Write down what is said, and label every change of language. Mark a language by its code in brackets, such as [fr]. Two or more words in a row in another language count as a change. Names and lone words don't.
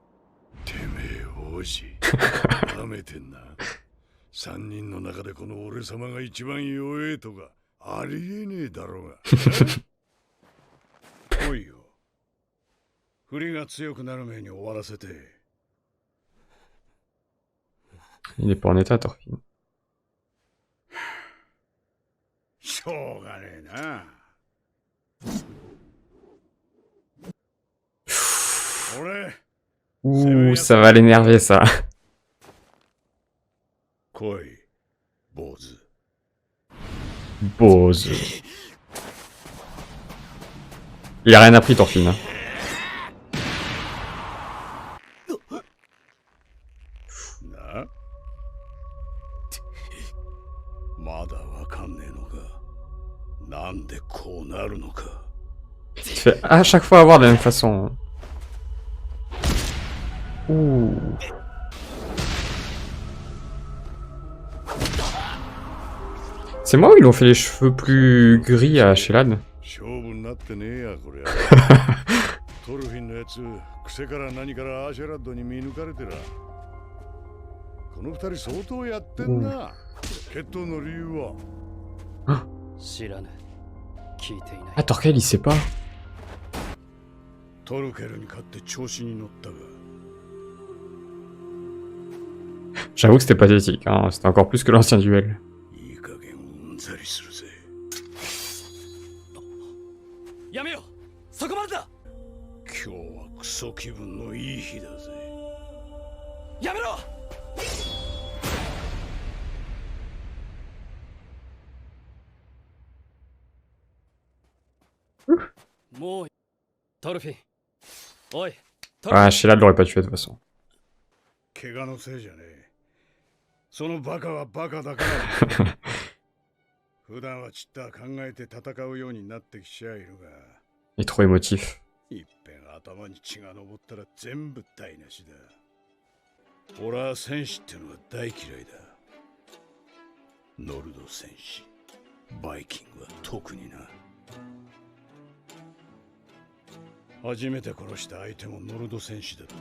[ja] てめえ王子、なめてんな。三人の中でこの俺様が一番弱えとかありえねえだろうが。来いよ。振りが強くなる前に終わらせて。 [fr] Il est pas en état, Thorfinn. [ja] しょうがねえな。俺、 [fr] Ouh, ça va l'énerver, ça. [ja] 来い、坊主。 [fr] Bose. Il a rien appris, Thorfinn. Hein. [ja] なまだわかんねえのか。なんでこうなるのか。 [fr] Il fait à chaque fois avoir de la même façon. Ouh. C'est moi ou ils ont fait les cheveux plus gris à Askeladd? [ja] 勝負になってねえやこりゃ。トルフィンのやつ、癖から何からアシェラッドに見抜かれてら。この二人相当やってんな。決闘の理由は？知らぬ。聞いていない。 [fr] Ah, Torkel, il sait pas. [ja] トルケルに勝って調子に乗ったが。 [fr] J'avoue que c'était pathétique, hein. C'était encore plus que l'ancien duel. [ja] いい加減うんざりするぜ。やめよ、そこまでだ。今日はクソ気分のいい日だぜ。やめろ。もうトルフィン。おい、トルフィ Ah, ン。 [fr] Askeladd l'aurait pas tué de toute façon. [ja] 怪我のせいじゃねえ。そのバカはバカだから。普段はちった考えて戦うようになってきちゃいるが。 [fr] Il est trop émotif. [ja] いっぺん頭に血が上ったら全部台無しだ。俺は戦士ってのは大嫌いだ。ノルド戦士。バイキングは特にな。初めて殺した相手もノルド戦士だった。